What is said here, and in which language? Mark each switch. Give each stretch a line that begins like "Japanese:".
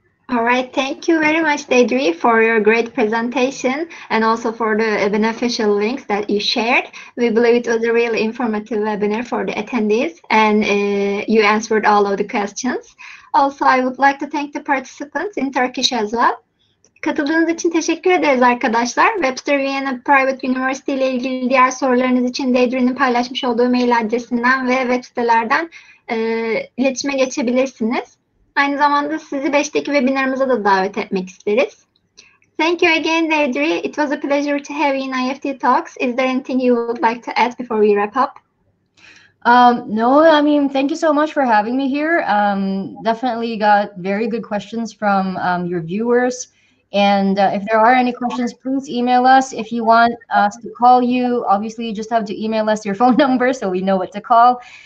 English: All right, thank you very much, Deidre, for your great presentation and also for the beneficial links that you shared. We believe it was a really informative webinar for the attendees, and you answered all of the questions. Also, I would like to thank the participants in Turkish as well.
Turkish: Katıldığınız için teşekkür ederiz arkadaşlar. Webster Vienna Private University ile ilgili diğer sorularınız için Deidre'nin paylaşmış olduğu mail adresinden ve web sitelerden iletişime geçebilirsiniz. Aynı zamanda sizi 5'teki webinarımıza da davet etmek isteriz.
English: Thank you again, Deidre. It was a pleasure to have you in IEFT Talks. Is there anything you would like to add before we wrap up? No, I mean, thank you so much for having me here. Definitely got very good questions from your viewers. And if there are any questions, please email us. If you want us to call you, obviously you just have to email us your phone number so we know what to call.